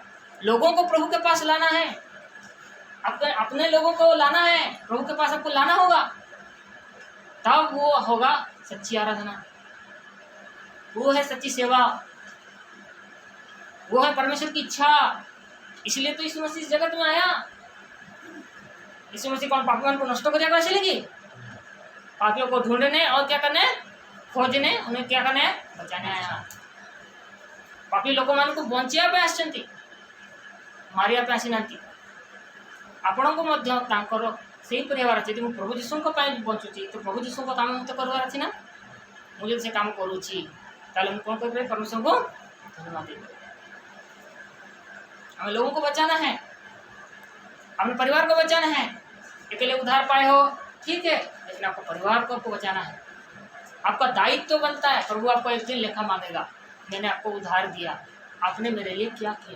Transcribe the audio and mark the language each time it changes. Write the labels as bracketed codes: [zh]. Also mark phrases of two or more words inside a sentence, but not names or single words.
[hi] लोगों को प्रभु के पास लाना है, अपने लोगों को लाना है, प्रभु के पास आपको लाना होगा, तब वो होगा सच्ची आराधना, वो है सच्ची सेवा, वो है परमेश्वर की इच्छा। इसलिए तो यीशु मसीह इस जगत में आया। यीशु मसीह कौन पापियों को नष्ट कर दिया इसलिए, पापियों को ढूंढने और क्या करने? खोजने, उन्हें क्या करने? बचाने आया। [or] पापी ଲୋକମାନଙ୍କୁ ବଞ୍ଚିବା ପାଇଁ ଆସିଛନ୍ତି, ମାରିବା ପାଇଁ ଆସିନାହାନ୍ତି। ଆପଣଙ୍କୁ ମଧ୍ୟ ତାଙ୍କର ସେହିପରି ହେବାର ଅଛି। ଯଦି ମୁଁ ପ୍ରଭୁ ଯୀଶୁଙ୍କ ପାଇଁ ବଞ୍ଚୁଛି ତ ପ୍ରଭୁ ଯୀଶୁଙ୍କ କାମ ମୋତେ କରିବାର ଅଛି ନା। ମୁଁ ଯଦି ସେ କାମ କରୁଛି ତାହେଲେ ମୁଁ କ'ଣ କରିପାରିବି? [hi] परमेश्वर को धन्यवाद देंगे। हमें लोगों को बचाना है, अपने परिवार को बचाना है। अकेले उद्धार पाए हो ठीक है, लेकिन आपको परिवार को आपको बचाना है। आपका दायित्व तो बनता है। प्रभु आपको एक दिन लेखा मांगेगा, मैंने आपको उद्धार दिया, आपने मेरे लिए क्या किया।